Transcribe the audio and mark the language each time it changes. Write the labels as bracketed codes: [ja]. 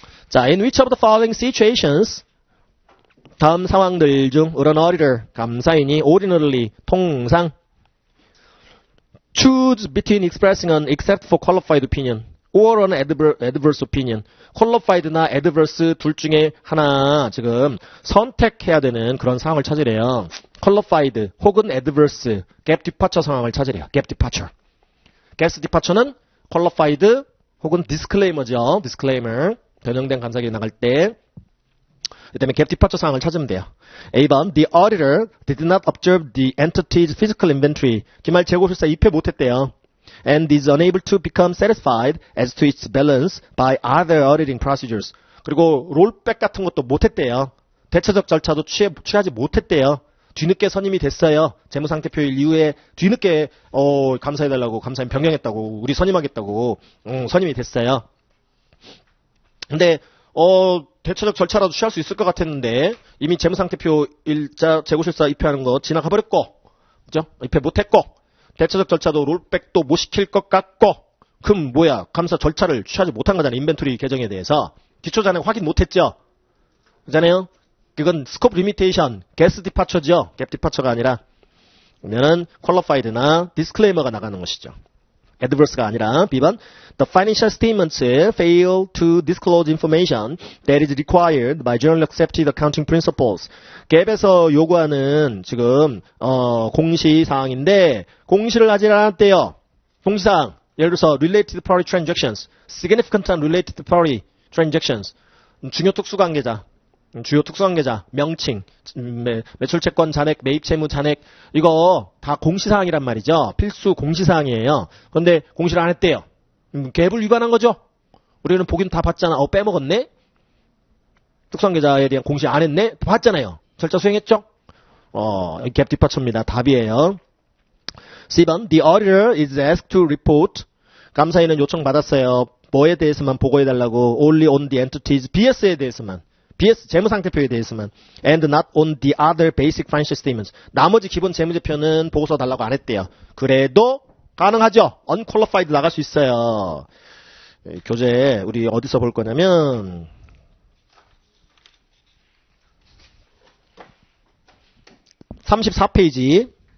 [en] 자, in which of the following situations [ko] 다음 상황들 중 [en] an auditor, [ko] 감사인이 [en] ordinarily, [ko] 통상 [en] choose between expressing an except for qualified opinion or an adverse opinion. [ko] qualified나 adverse 둘 중에 하나 지금 선택해야 되는 그런 상황을 찾으래요. qualified 혹은 adverse, gap departure 상황을 찾으래요. gap departure. gap departure는 qualified 혹은 disclaimer죠. disclaimer. 변형된 감사기에 나갈 때 그다음에 gap departure 상황을 찾으면 돼요. [en] A번 The auditor did not observe the entity's physical inventory. [ko] 기말 재고술사 입회 못했대요. [en] And is unable to become satisfied as to its balance by other auditing procedures. [ko] 그리고 롤백 같은 것도 못했대요. 대체적 절차도 취하지 못했대요. 뒤늦게 선임이 됐어요. 재무상태표일 이후에 뒤늦게 감사해달라고 감사님 변경했다고 우리 선임하겠다고 선임이 됐어요. 근데 대체적 절차라도 취할 수 있을 것 같았는데 이미 재무상태표 일자 재고실사 입회하는 거 지나가 버렸고, 그죠? 입회 못했고 대체적 절차도 롤백도 못 시킬 것 같고, 그럼 뭐야? 감사 절차를 취하지 못한 거잖아요. 인벤토리 계정에 대해서 기초 잔액 확인 못했죠. 그잖아요. 그건 스코프 리미테이션, 게스 디파처죠. 갭 디파처가 아니라. 그러면은 퀄리파이드나 디스클레이머가 나가는 것이죠. adverse가 아니라 [en] B번 The financial statements fail to disclose information that is required by generally accepted accounting principles. [ko] 갭에서 요구하는 지금 공시사항인데 공시를 하지 않았대요. 공시사항 예를 들어서 [en] related party transactions, significant unrelated party transactions, [ko] 중요 특수관계자, 주요 특수관계자, 명칭, 매출채권 잔액, 매입채무 잔액, 이거 다 공시사항이란 말이죠. 필수 공시사항이에요. 그런데 공시를 안 했대요. 갭을 위반한 거죠. 우리는 보긴 다 봤잖아. 빼먹었네. 특수관계자에 대한 공시 안 했네. 봤잖아요. 절차 수행했죠. 갭 디파처입니다. 답이에요. [en] C번 The auditor is asked to report. [ko] 감사인은 요청받았어요. 뭐에 대해서만 보고해달라고. [en] Only on the entities. [ko] BS에 대해서만. BS 재무상태표에 대해서만. [en] And not on the other basic financial statements. [ko] 나머지 기본 재무제표는 보고서 달라고 안 했대요. 그래도 가능하죠. unqualified 나갈 수 있어요. 교재 우리 어디서 볼 거냐면 34페이지.